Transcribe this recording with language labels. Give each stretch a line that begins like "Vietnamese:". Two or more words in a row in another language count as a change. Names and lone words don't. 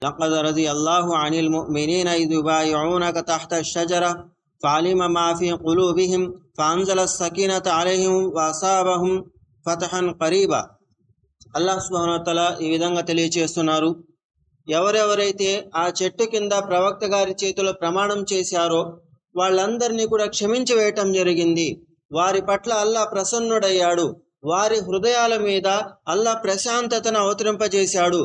Arabic: لقد رضي الله عن المؤمنين إذ يبايعونك تحت الشجرة فعلم ما في قلوبهم فأنزل السكينة عليهم وأصابهم فتحا قريبا. الله سبحانه وتعالى
Telugu: ఈ విధంగా తెలియజేస్తున్నారు, ఎవరెవరైతే ఆ చెట్టు కింద ప్రవక్త గారి చేతిలో ప్రమాణం చేశారో వాళ్ళందరినీ కూడా క్షమించి వేయటం జరిగింది. వారి పట్ల అల్లాహ్ ప్రసన్నుడయ్యాడు. వారి హృదయాల మీద అల్లాహ్ ప్రశాంతతను అవతరింపజేశాడు.